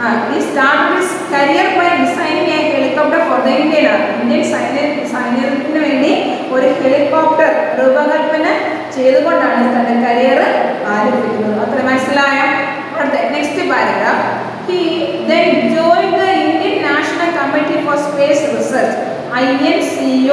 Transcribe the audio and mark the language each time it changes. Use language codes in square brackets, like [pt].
[en] He started his career by designing a helicopter for the Indian Army. [ml] Indian സൈന്യത്തിന് വേണ്ടി ഒരു helicopter രൂപകൽപ്പന ചെയ്തുകൊണ്ടാണ് തന്റെ കരിയർ ആരംഭിക്കുന്നത്. അത്ര മനസ്സിലായോ? Next paragraph. [en] He then joined the Indian National Committee for Space Research, INCOSPAR.